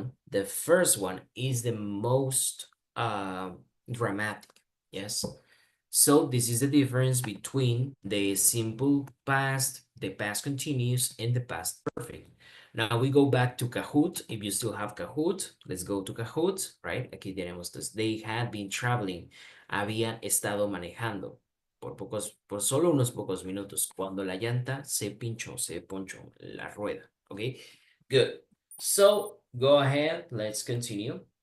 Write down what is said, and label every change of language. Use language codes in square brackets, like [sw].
[en] The first one is the most dramatic, yes? So this is the difference between the simple past, the past continuous, and the past perfect. Now we go back to Kahoot. If you still have Kahoot, let's go to Kahoot, right? [es] Aquí tenemos [en] this. They had been traveling. [es] Había estado manejando por solo unos pocos minutos, cuando la llanta se ponchó la rueda. [en] Okay, good. So go ahead, let's continue.